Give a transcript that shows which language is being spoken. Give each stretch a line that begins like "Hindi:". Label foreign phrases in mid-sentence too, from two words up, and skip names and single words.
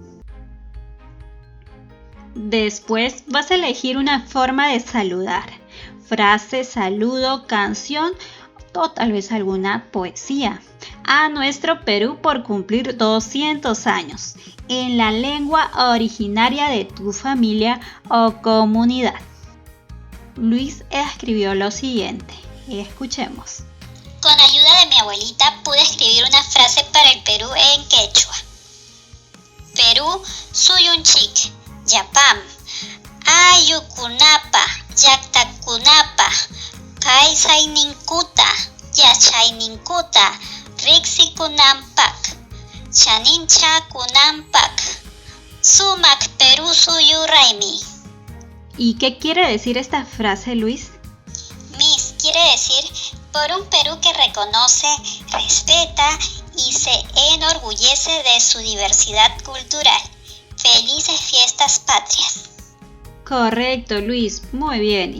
Spanish: Después vas a elegir una forma de saludar, frase, saludo, canción o tal vez alguna poesía a nuestro Perú por cumplir 200 años en la lengua originaria de tu familia o comunidad. Luis escribió lo siguiente, escuchemos. Con ayuda de mi abuelita pude escribir una frase para el Perú en quechua.
Quechua: Perú suyunchik, yapam, ayukunapa, yaktacunapa, kaysayninkuta, yachayninkuta, riksikunampak, chaninchakunampak, sumak Perú suyuraymi.
Spanish: ¿Y qué quiere decir esta frase, Luis? Miss quiere decir por un Perú que reconoce, respeta y se enorgullece de su diversidad cultural. Felices fiestas patrias. Correcto, Luis, muy bien.